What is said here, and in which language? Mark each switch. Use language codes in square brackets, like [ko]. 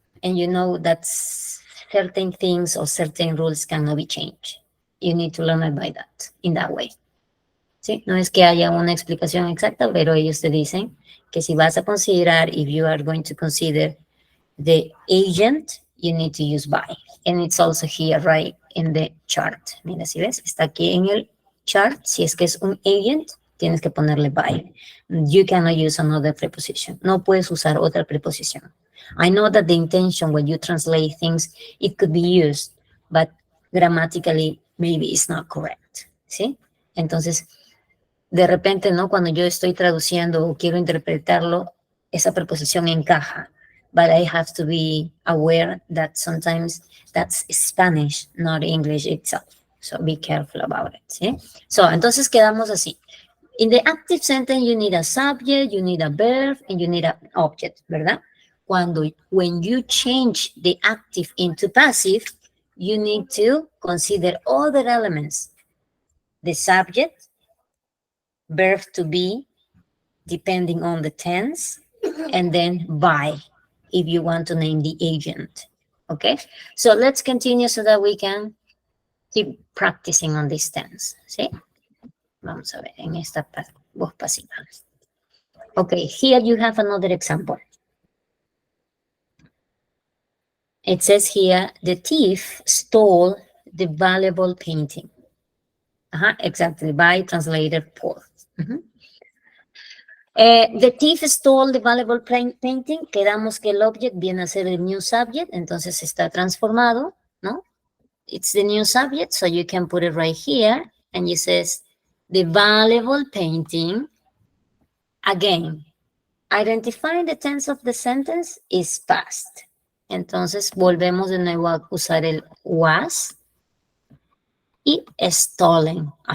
[en] And you know that certain things or certain rules cannot be changed. You need to learn it by that, in that way. [es] ¿Sí? No es que haya una explicación exacta, pero ellos te dicen que si vas a considerar, [en] if you are going to consider the agent, you need to use by. And it's also here, right, in the chart. [es] Mira, si ves, está aquí en el chart. Si es que es un agent, tienes que ponerle by. [en] You cannot use another preposition. [es] No puedes usar otra preposición. [en] I know that the intention when you translate things, it could be used, but grammatically, maybe it's not correct. [es] ¿Sí? Entonces, de repente, ¿no? Cuando yo estoy traduciendo o quiero interpretarlo, esa preposición encaja. [en] But I have to be aware that sometimes that's Spanish, not English itself. So be careful about it. [es] ¿Sí? So, entonces quedamos así. [en] In the active sentence, you need a subject, you need a verb, and you need an object, [es] ¿verdad? [en] When you change the active into passive, you need to consider other elements. The subject, verb to be, depending on the tense, and then by, if you want to name the agent. Okay, so let's continue so that we can keep practicing on this tense. [es] ¿Sí? Vamos a ver en esta voz pasiva. [en] Okay, here you have another example. It says here, the thief stole the valuable painting. Exactly, by translated for. The thief stole the valuable painting. [es] Quedamos que el object viene a ser el new subject, entonces está transformado, ¿no? [en] It's the new subject, so you can put it right here, and it says, the valuable painting. Again, identifying the tense of the sentence is past. [es] Entonces, volvemos de nuevo a usar el was y stolen.